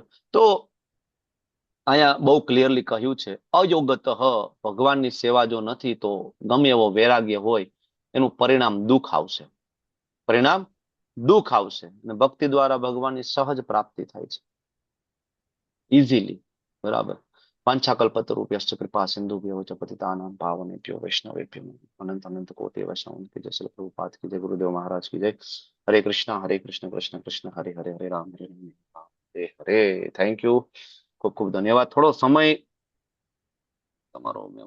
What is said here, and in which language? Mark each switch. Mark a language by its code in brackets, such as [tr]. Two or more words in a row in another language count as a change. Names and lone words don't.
[gu] તો અહીંયા બહુ ક્લિયરલી કહ્યું છે, અયોગત ભગવાનની સેવા જો નથી તો ગમે એવો વૈરાગ્ય હોય, એનું પરિણામ દુઃખ આવશે. પરિણામ દુઃખ આવશે. અને ભક્તિ દ્વારા ભગવાનની સહજ પ્રાપ્તિ થાય છે, ઇઝીલી. બરાબર? [sa] वाञ्छाकल्पतरुभ्यश्च कृपा सिन्धुभ्यो च पतितानां पावनेभ्यो वैष्णवेभ्यो [hi] अनंत अनंत कोटि वैष्णव की जय। श्री प्रभुपाद की जय। गुरुदेव महाराज की जय। [sa] हरे कृष्ण कृष्ण कृष्ण हरे हरे, हरे राम हरे हरे। [en] thank you, [gu] ખૂબ ખૂબ ધન્યવાદ। થોડો સમય તમારો